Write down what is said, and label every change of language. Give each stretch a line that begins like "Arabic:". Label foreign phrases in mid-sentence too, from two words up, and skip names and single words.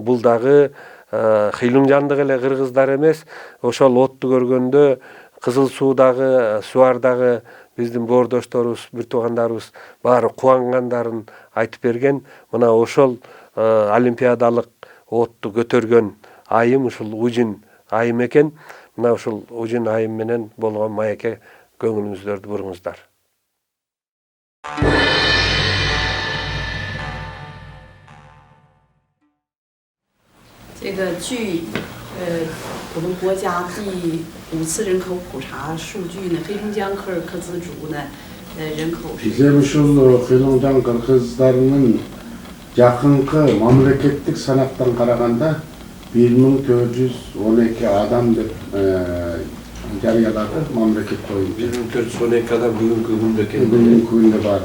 Kyrgyz: Бул дагы Хыйлымжандык эле кыргыздар эмес, ошол отту көргөндө Кызыл Суудагы, Суардагы биздин боордошторубуз, бир туугандарыбыз баары кубангандарын айтып берген. Мына ошол олимпиадалык отту көтөргөн айым ушул Ужин айым экен. Мына ушул Ужин айым менен болгон маекке көңүлүңүздөрдү буруңуздар.
Chinese: 这个据我们国家第5次人口普查数据呢，黑龙江柯尔克孜族呢，人口是。
Kyrgyz: Bize ушул Хыйлымжан кыргыздарынын жакынкы мамлекеттик санактан караганда 1412 адам деп жарыялады мамлекет боюнча. 1412 адам бүгүнкү күндө экен. Бүгүнкү күндө бар.